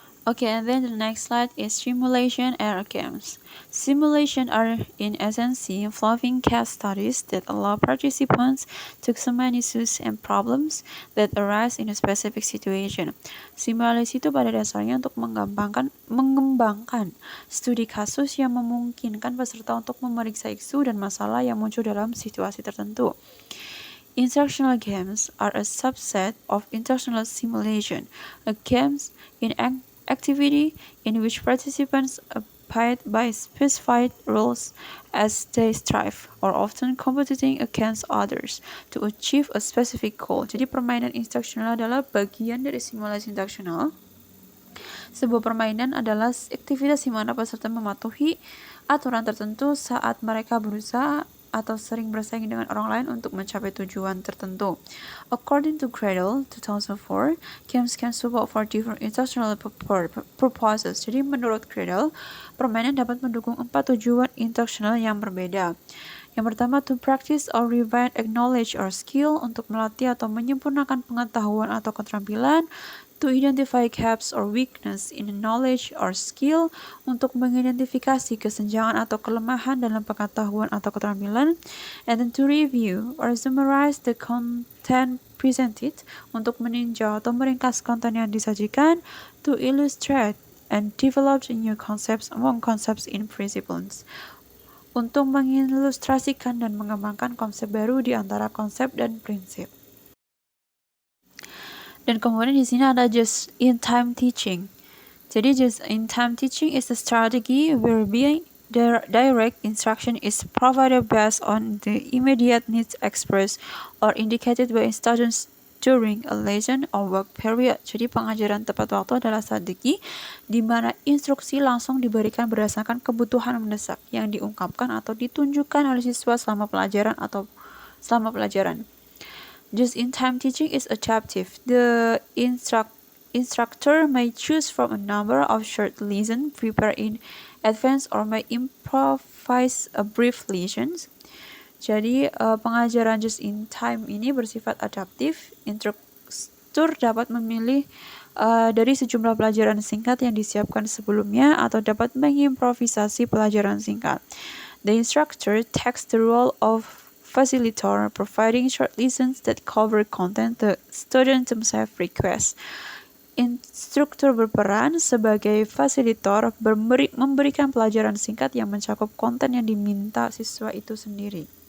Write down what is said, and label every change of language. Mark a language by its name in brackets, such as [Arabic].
[English] Okay, and then the next slide is simulation and games. Simulation are in essence involving case studies that allow participants to examine issues and problems that arise in a specific situation. [Indonesian] Simulasi itu pada dasarnya untuk mengembangkan studi kasus yang memungkinkan peserta untuk memeriksa isu dan masalah yang muncul dalam situasi tertentu. [English] Instructional games are a subset of instructional simulation. A games in activity in which participants abide by specified rules as they strive, or often competing against others to achieve a specific goal. [Indonesian] Jadi permainan instructional adalah bagian dari simulasi instructional. Sebuah permainan adalah aktivitas di mana peserta mematuhi aturan tertentu saat mereka berusaha atau sering bersaing dengan orang lain untuk mencapai tujuan tertentu. [English] According to Gradle 2004, games can support for different instructional purposes. [Indonesian] Jadi menurut Gradle, permainan dapat mendukung 4 tujuan instructional yang berbeda. Yang pertama, [English] to practice or refine knowledge or skill, [Indonesian] untuk melatih atau menyempurnakan pengetahuan atau keterampilan. [English] To identify gaps or weakness in knowledge or skill, [Indonesian] untuk mengidentifikasi kesenjangan atau kelemahan dalam pengetahuan atau keterampilan. [English] And then to review or summarize the content presented, [Indonesian] untuk meninjau atau meringkas konten yang disajikan. [English] To illustrate and develop new concepts among concepts in principles, [Indonesian] untuk mengilustrasikan dan mengembangkan konsep baru di antara konsep dan prinsip. Dan kemudian di sini ada just-in-time teaching. Jadi [English] just-in-time teaching is a strategy whereby direct instruction is provided based on the immediate needs expressed or indicated by students during a lesson or work period. [Indonesian] Jadi pengajaran tepat waktu adalah strategi di mana instruksi langsung diberikan berdasarkan kebutuhan mendesak yang diungkapkan atau ditunjukkan oleh siswa selama pelajaran atau selama pelajaran. [English] Just-in-time teaching is adaptive. The instructor may choose from a number of short lessons prepared in advance or may improvise a brief lessons. [Indonesian] Jadi pengajaran just-in-time ini bersifat adaptif. Instruktur dapat memilih dari sejumlah pelajaran singkat yang disiapkan sebelumnya atau dapat mengimprovisasi pelajaran singkat. [English] The instructor takes the role of facilitator, providing short lessons that cover content the student themselves request. [Indonesian] Instruktur berperan sebagai fasilitator, memberikan pelajaran singkat yang mencakup konten yang diminta siswa itu sendiri.